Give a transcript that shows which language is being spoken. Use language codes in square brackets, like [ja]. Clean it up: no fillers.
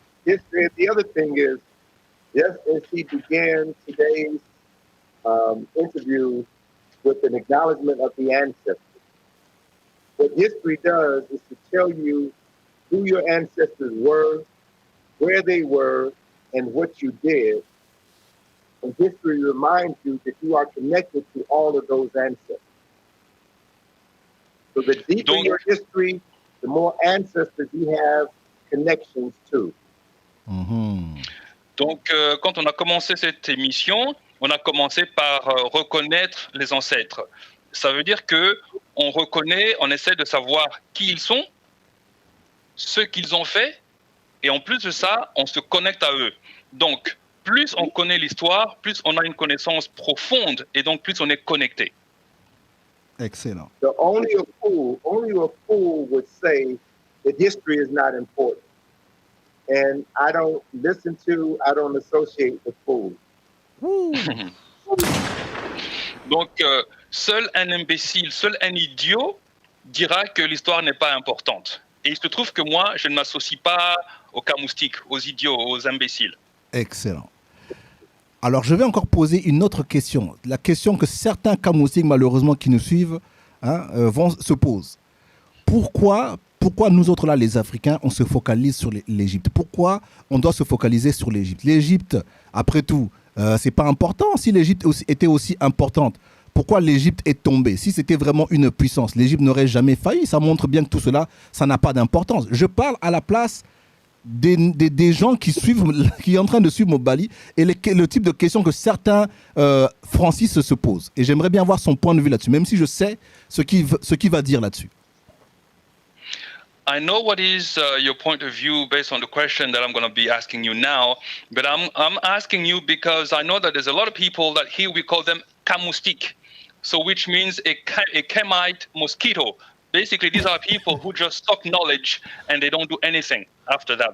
[en] The other thing is, just as he began today's interview with an acknowledgement of the ancestors, what history does is to tell you who your ancestors were, where they were, and what you did. And history reminds you that you are connected to all of those ancestors. So the deeper your history, the more ancestors you have connections to. Mm-hmm. [fr] Donc, quand on a commencé cette émission, on a commencé par reconnaître les ancêtres. Ça veut dire que on reconnaît, on essaie de savoir qui ils sont, ce qu'ils ont fait, et en plus de ça, on se connecte à eux. Donc, plus on connaît l'histoire, plus on a une connaissance profonde, et donc plus on est connecté. Excellent. [en] So only a fool would say that history is not important. And I don't associate with fools. [fr] Donc, seul un imbécile, seul un idiot dira que l'histoire n'est pas importante. Et il se trouve que moi, je ne m'associe pas aux cas moustiques, aux idiots, aux imbéciles. Excellent. Alors, je vais encore poser une autre question. La question que certains cas moustiques, malheureusement, qui nous suivent, se posent. Pourquoi nous autres, là, les Africains, on se focalise sur l'Égypte? Pourquoi on doit se focaliser sur l'Égypte? L'Égypte, après tout, c'est pas important. Si l'Égypte était aussi importante, pourquoi l'Égypte est tombée? Si c'était vraiment une puissance, l'Égypte n'aurait jamais failli. Ça montre bien que tout cela, ça n'a pas d'importance. Je parle à la place des gens qui sont en train de suivre Mobali et le type de questions que certains Francis se posent. Et j'aimerais bien voir son point de vue là-dessus, même si je sais ce qu'il va dire là-dessus. [en] I know what is your point of view based on the question that I'm going to be asking you now, but I'm asking you because I know that there's a lot of people that here we call them camoustique, so which means a Camite mosquito, Basically, these are people who just suck knowledge and they don't do anything after that.